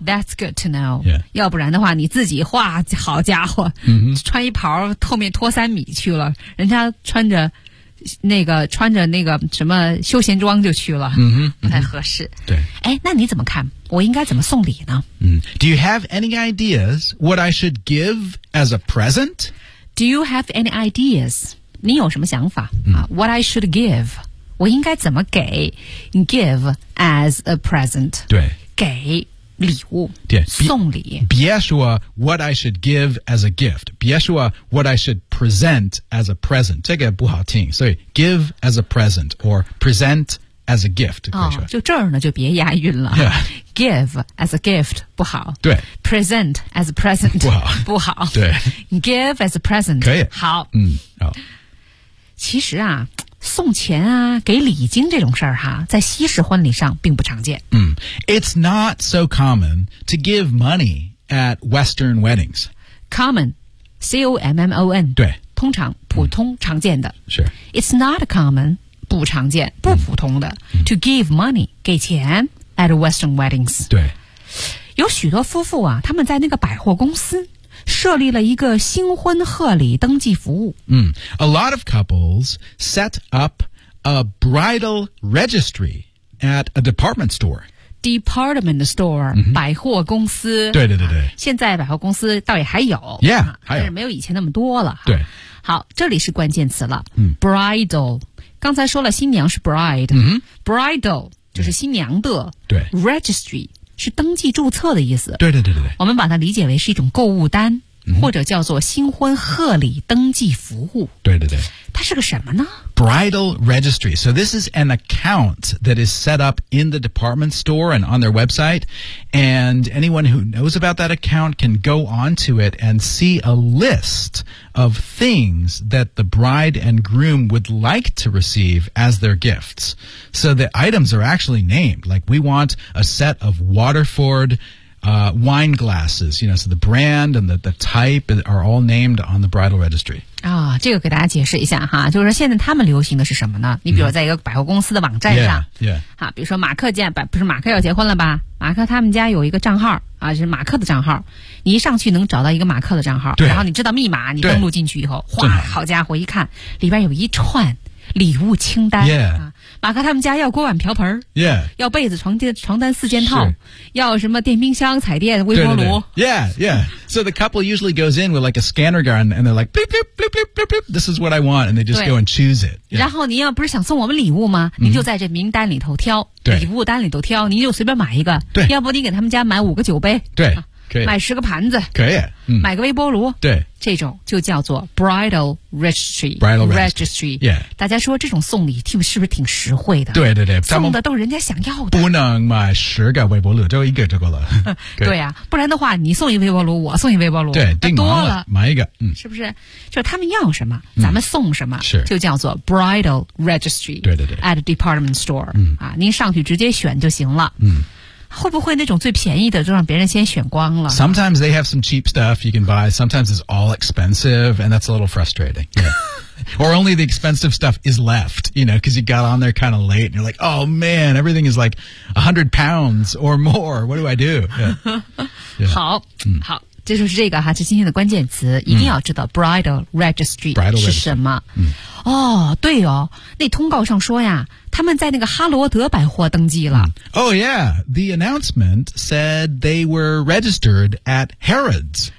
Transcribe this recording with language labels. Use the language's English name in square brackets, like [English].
[English] That's good to know.、 Yeah. [Chinese] 要不然的话你自己画好家伙、 mm-hmm. 穿一袍后面拖三米去了人家穿着那个什么休闲装就去了、 mm-hmm. 不太合适。Mm-hmm. 对。哎那你怎么看我应该怎么送礼呢、 mm. [English] Do you have any ideas what I should give as a present? Do you have any ideas? [Chinese] 你有什么想法、 mm. [English] What I should give? [Chinese] 我应该怎么给 [English] Give as a present [Chinese] 对给礼物对送礼别说 what I should give as a gift 别说 what I should present as a present 这个不好听所以 give as a present or present as a gift、哦、就这儿呢就别押韵了、 [English] yeah. Give as a gift [Chinese] 不好对 [English] Present as a present [Chinese] 不好不好对 [English] Give as a present [Chinese] 可以好嗯好要。其实啊，送钱啊，给礼金这种事儿哈，在西式婚礼上并不常见。 [English] 嗯 ，It's not so common to give money at Western weddings. Common, C-O-M-M-O-N. [Chinese] 对，通常、普通、常见的。是。 [English] It's not common, [Chinese] 不常见、不普通的、 [English] to give money [Chinese] 给钱 [English] at Western weddings. [Chinese] 对。有许多夫妇啊，他们在那个百货公司设立了一个新婚贺礼登记服务。 [English] A lot of couples set up a bridal registry at a department store. Department store,、 [Chinese] 百货公司。对对对对。现在百货公司倒也还有。 [English] Yeah, [Chinese] 还有。但是没有以前那么多了。对。好，这里是关键词了。Bridal, 刚才说了新娘是 bride.、Bridal, 就是新娘的。对。 Registry. 是登记注册的意思。对对对对对。我们把它理解为是一种购物单、或者叫做新婚贺礼登记服务。对对对。它是个什么呢？ [English] Bridal registry. So this is an account that is set up in the department store and on their website. And anyone who knows about that account can go onto it and see a list of things that the bride and groom would like to receive as their gifts. So the items are actually named. Like we want a set of Waterford,wine glasses, you know, so the brand and the type are all named on the bridal registry. [Chinese] 啊、哦，这个给大家解释一下哈，就是说现在他们流行的是什么呢？你比如在一个百货公司的网站上， yeah. 好，比如说马克见不是马克要结婚了吧？马克他们家有一个账号啊，就是马克的账号，你一上去能找到一个马克的账号，对，然后你知道密码，你登录进去以后，哗，好家伙，一看里边有一串礼物清单、马克他们家要锅碗瓢盆、要被子床单四件套，要什么电冰箱彩电微波炉。对对对 [English] yeah, yeah. So the couple usually goes in with like a scanner gun and they're like, beep, beep, beep, beep, beep, beep, this is what I want, and they just go and choose it.、 Yeah. [Chinese] 然后您要不是想送我们礼物吗？您就在这名单里头挑，礼物单里头挑，您就随便买一个。对。要不你给他们家买五个酒杯。对。可以。买十个盘子。可以。买个微波炉。对。这种就叫做 bridal registry, [English] bridal registry. Yeah. [Chinese] 大家说这种送礼听是不是挺实惠的？对对对，送的都是人家想要的。不能买十个微波炉，就一个就够了。对呀、不然的话，你送一微波炉，我送一微波炉，对，订多了，买一个，是不是？就是他们要什么，咱们送什么，是就叫做 bridal registry. 对对对 [English] ，at department store. 嗯 [Chinese] 啊，您上去直接选就行了。会不会那种最便宜的就让别人先选光了 [English] ？Sometimes they have some cheap stuff you can buy. Sometimes it's all expensive, and that's a little frustrating. Yeah. Or only the expensive stuff is left, you know, because you got on there kind of late, and you're like, "Oh man, everything is like £100 or more. What do I do?" Yeah. Yeah. [Chinese] 好、好，这就是这个哈，是今天的关键词，一定要知道 bridal registry 是什么。对哦，那通告上说呀。他们在那个哈罗德百货登记了。 [English] Oh yeah, the announcement said they were registered at Harrods.